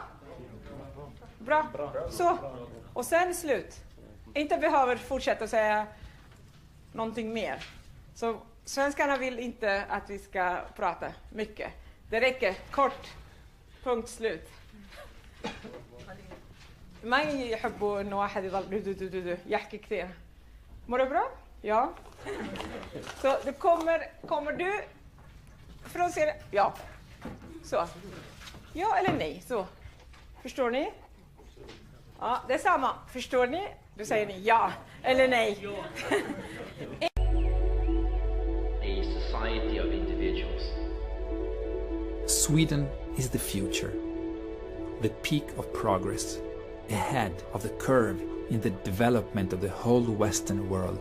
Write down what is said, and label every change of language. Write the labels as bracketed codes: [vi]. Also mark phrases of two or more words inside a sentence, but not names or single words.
[sv] Bra. Så. Och sen slut. Inte behöver fortsätta säga någonting mer. Så svenskarna vill inte att vi ska prata mycket. Det räcker kort. Punkt slut. [ar] ما يحبوا إنه واحد يضل يحكي كثير. [sv] Mår du bra? Ja. Så du kommer du från Syria? Ja. Så. Ja eller nej? Så. Förstår ni? Ja, det är samma. Förstår ni? Då säger ni ja eller nej. [en] A society of individuals. Sweden is the future, the peak of progress, ahead of the curve in the development of the whole Western world.